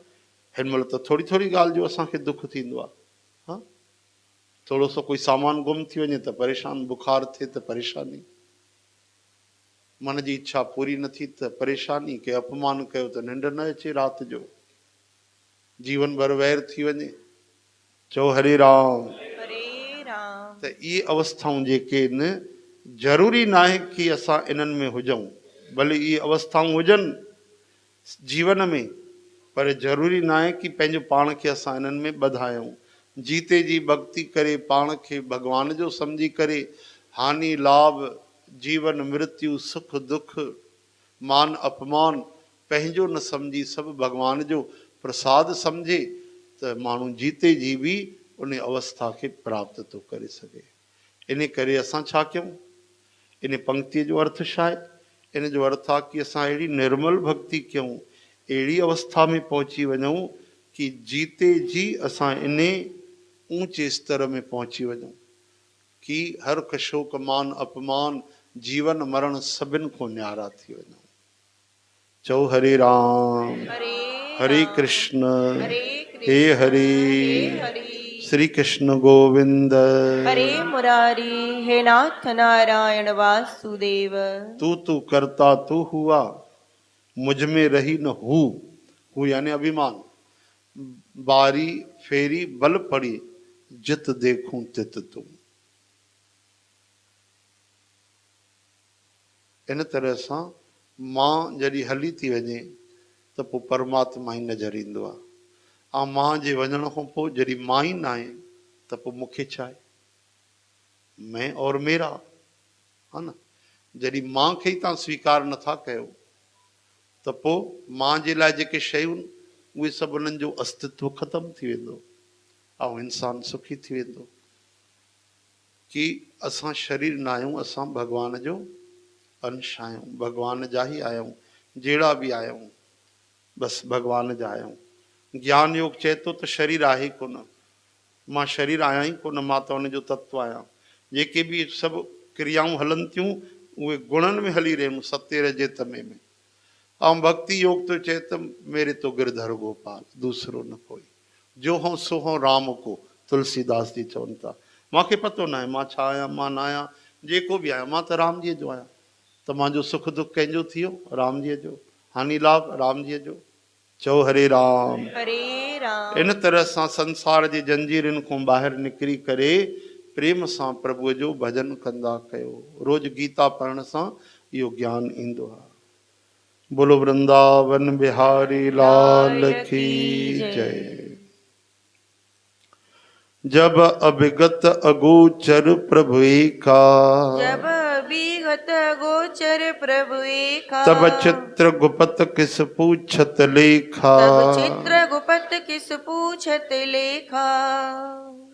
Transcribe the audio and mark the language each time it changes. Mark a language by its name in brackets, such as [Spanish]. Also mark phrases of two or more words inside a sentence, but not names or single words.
[Sindhi] हिन महिल त थोरी थोरी ॻाल्हि जो असांखे दुख थींदो आहे, हा। थोरो सो कोई सामान गुम थी वञे त परेशान, बुखार थिए त परेशानी, मन जी इच्छा पूरी न थी त परेशानी, के अपमान कयो त निंड न अचे राति जो, जीवन भर वैर थी वञे, चओ हरे राम। हरे राम। त इहे अवस्थाऊं जेके आहिनि ज़रूरी न आहे कि असां इन्हनि में हुजऊं, भले इहे अवस्थाऊं हुजनि जीवन में, पर ज़रूरी न आहे कि पंहिंजो पाण खे असां इन्हनि में ॿधायूं। जीते जी भक्ति करे पाण खे भॻवान जो सम्झी करे हानि लाभ जीवन मृत्यु सुख दुख मान अपमान पंहिंजो न सम्झी सभु भॻवान जो प्रसाद सम्झे त माण्हू जीते जी बि उन अवस्था खे प्राप्त थो करे सघे। इन करे असां छा कयूं? इन पंक्तिअ जो अर्थ छा आहे? इन जो अर्थ आहे कि असां अहिड़ी निर्मल भक्ति कयूं, अहिड़ी अवस्था में पहुची वञूं कि जीते जी असां इन ऊंचे स्तर में पहुची वञूं कि हर कशोक मान अपमान जीवन मरण सभिनि खां न्यारा थी वञूं। चओ हरे राम हरे कृष्ण हे हरे श्री कृष्ण गोविंद हरे मुरारी हे नाथ नारायण वासुदेव। [Hindi] तू करता तू हुआ, मुझ में रही न हूँ यानी अभिमान, बारी फेरी बल पड़ी जित देखूं तित तू। [Sindhi] इन तरह सां मां जॾहिं हली थी वञे त पोइ परमात्मा ई नज़र ईंदो आहे, ऐं मां जे वञण खां पोइ जॾहिं मां ई न आहे त पोइ मूंखे छा आहे? [Hindi] मैं और मेरा, [Sindhi] हा न। जॾहिं मां खे ई तव्हां स्वीकार नथा कयो त पोइ मां जे लाइ जेके शयूं उहे सभु उन्हनि जो अस्तित्व ख़तमु थी वेंदो ऐं इंसानु सुखी थी वेंदो। कि असां शरीर न आहियूं, असां भॻवान जो अंश आहियूं, भॻवान जा ई आहियूं, जहिड़ा बि आहियूं बसि भॻवान जा आहियूं। ज्ञान योग चए थो त शरीर आहे ई कोन, मां शरीर आहियां ई कोन, मां त उनजो तत्व आहियां। जेके बि सभु क्रियाऊं हलनि थियूं उहे गुणनि में हली रहियूं, सत्य रजे तमे में। ऐं भक्ति योग तो चए त [Hindi] मेरे तो गिरधर गोपाल दूसरो न कोई, जो हों सो हों राम को, [Sindhi] तुलसीदास जी चवनि था। मूंखे पतो न आहे मां छा आहियां मां न आहियां, जेको बि आहियां मां त राम जी जो आहियां। त मुंहिंजो सुख दुख कंहिंजो थी वियो? राम जीअ जो। हानि लाभ राम जीअ जो। चओ हरे राम हरे राम। इन तरह सां संसार जी जंजीरनि खां ॿाहिरि निकिरी करे प्रेम सां प्रभुअ जो भजन कंदा कयो। रोज़ गीता पढ़ण सां इहो ज्ञान ईंदो आहे। [Hindi] बोलो वृंदावन बिहारी लाल की जय। जब अभिगत अगोचर प्रभु एका, जब अभिगत अगोचर प्रभु एका, तब चित्र गुपत किस पूछत लेखा, तब चित्र गुपत किस पूछत लेखा।